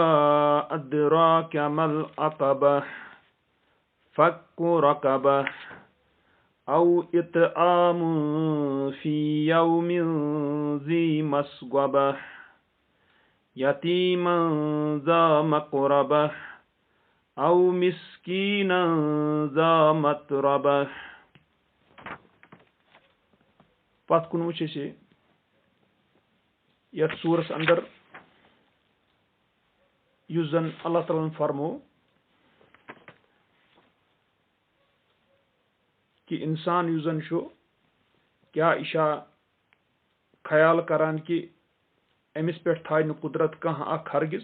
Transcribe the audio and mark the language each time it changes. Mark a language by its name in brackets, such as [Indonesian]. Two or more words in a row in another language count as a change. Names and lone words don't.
[Arabic] أدراك ما العقبة فك رقبة أو إطعام في يوم ذي مسغبة يتيما ذا مقربة أو مسكينا ذا متربة. [Kashmiri] پتھ کُن وٕچھ أسۍ یتھ سورس اندر یُس زن اللہ تعالیٰ فرمو کہ انسان یُس زن چھُ کیاہ یہِ چھا خیال کران کہ أمِس پٮ۪ٹھ تھایہِ نہٕ قُدرت کانٛہہ اکھ ہرگز.